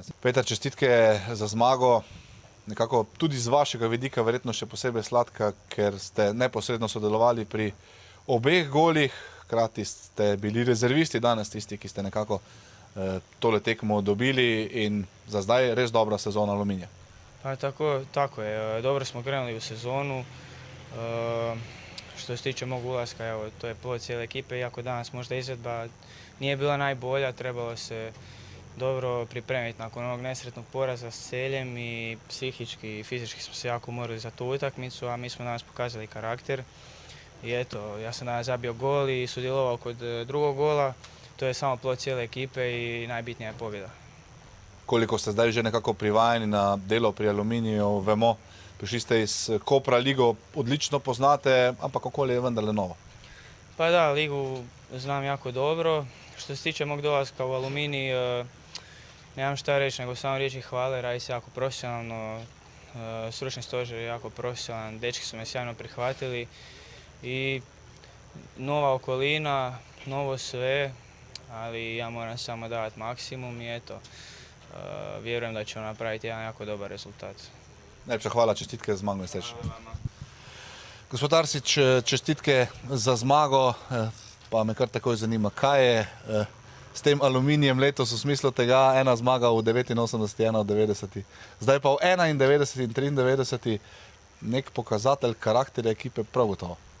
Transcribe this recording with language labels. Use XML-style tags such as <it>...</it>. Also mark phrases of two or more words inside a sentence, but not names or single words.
<sl>Peter, čestitke za zmago. Nekako tudi z vašega vidika verjetno še posebej sladka, ker ste neposredno sodelovali pri obeh golih, hkrati ste bili rezervisti danes tisti, ki ste nekako tole tekmo dobili in za zdaj res dobra sezona Aluminija.</sl> <hr>Pa tako je. Dobro smo krenuli u sezonu. Što se tiče mog ulaska, evo, to je plod cijele ekipe, iako danas možda izvedba nije bila najbolja, trebalo se dobro pripremiti nakon ovog nesretnog poraza s Celjem i psihički i fizički smo se jako morali za tu utakmicu, a mi smo danas pokazali karakter. I eto, ja sam danas zabio gol i sudjelovao kod drugog gola. To je samo plod cijele ekipe i najbitnija je pobjeda.</hr> <sl>Koliko ste zdaj že nekako privajeni na delo pri Aluminiju, vemo, prišli ste iz Kopra, ligo odlično poznate, ampak okolje je vendarle novo.</sl> <hr>Pa da, ligu znam jako dobro. Što se tiče mog dolaska u Aluminij, nemam šta reći, nego samo riječi hvale, radi se jako profesionalno, stručni stožer je jako profesionalan, dečki su me sjajno prihvatili i nova okolina, novo sve, ali ja moram samo davati maksimum i eto, vjerujem da ćemo napraviti jedan jako dobar rezultat.</hr> <sl>Najlepša hvala, čestitke za zmago in srečno. Gospod Arsič, čestitke za zmago, pa me kar takoj zanima, kaj je s tem Aluminijem letos v smislu tega, ena zmaga v 89, ena v 90, zdaj pa v 91 in 93, nek pokazatelj karakterja ekipe prav gotovo.</sl>